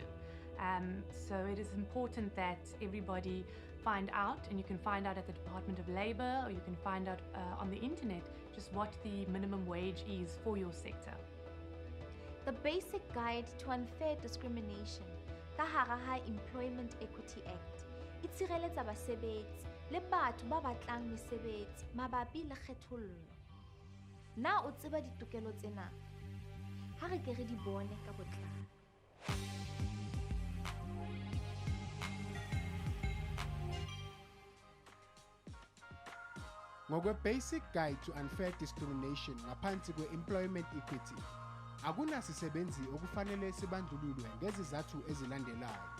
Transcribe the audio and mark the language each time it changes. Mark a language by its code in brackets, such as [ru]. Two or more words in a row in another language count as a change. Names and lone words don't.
[en] So it is important that everybody find out, and you can find out at the Department of Labour, or you can find out on the internet just what the minimum wage is for your sector. [st] The Basic Guide to Unfair Discrimination ka hara ha Employment Equity Act e tshireletsa basebetsi le batho ba batlang mesebetsi mabapi le kgethollo. Na o tseba ditokelo tsena? Ha re ke re di bone ka botlalo. [zu] Ngokwe-Basic Guide to Unfair Discrimination ngaphansi kwe-Employment Equity, akunasisebenzi okufanele sibandlululwe ngezizathu ezilandelayo: